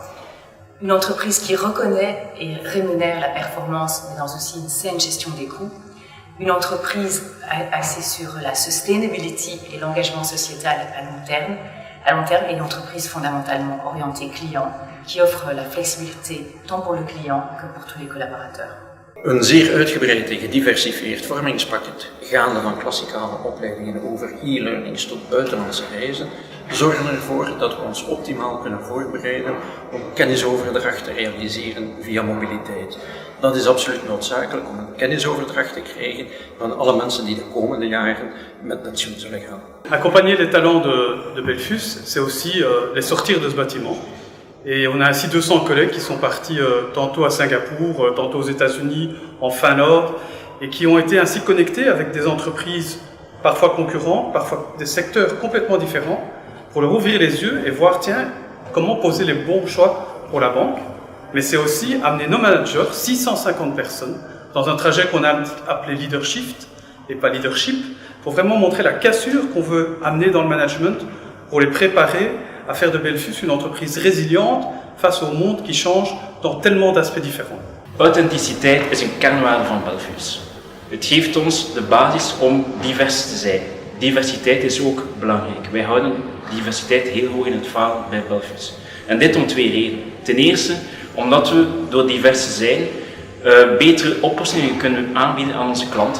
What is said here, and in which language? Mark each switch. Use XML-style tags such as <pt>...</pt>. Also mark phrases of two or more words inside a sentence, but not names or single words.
<fr>une entreprise qui reconnaît et rémunère la performance, mais dans aussi une saine gestion des coûts, une entreprise axée sur la sustainability et l'engagement sociétal à long terme, et une entreprise fondamentalement orientée client, qui offre la flexibilité tant pour le client que pour tous les collaborateurs.</fr> <nl>Een zeer uitgebreid en gediversifieerd vormingspakket, gaande van klassikale opleidingen over e-learnings tot buitenlandse reizen, zorgen ervoor dat we ons optimaal kunnen voorbereiden om kennisoverdracht te realiseren via mobiliteit. Dat is absoluut noodzakelijk om een kennisoverdracht te krijgen van alle mensen die de komende jaren met pensioen zullen gaan.</nl> <fr>Accompagner les talents de Belfius, c'est aussi les sortir de ce bâtiment. Et on a ainsi 200 collègues qui sont partis tantôt à Singapour, tantôt aux États-Unis, en Finlande, et qui ont été ainsi connectés avec des entreprises parfois concurrentes, parfois des secteurs complètement différents, pour leur ouvrir les yeux et voir, tiens, comment poser les bons choix pour la banque. Mais c'est aussi amener nos managers, 650 personnes, dans un trajet qu'on a appelé leadership et pas leadership, pour vraiment montrer la cassure qu'on veut amener dans le management, pour les préparer à faire de Belfius une entreprise résiliente face au monde qui change dans tellement d'aspects différents.</fr> <nl>Authenticiteit is een kernwaarde van Belfius. Het geeft ons de basis om divers te zijn. Diversiteit is ook belangrijk. Wij houden diversiteit heel hoog in het vaandel bij Belfius. En dit om twee redenen. Ten eerste omdat we door divers te zijn betere oplossingen kunnen aanbieden aan onze klanten.</nl>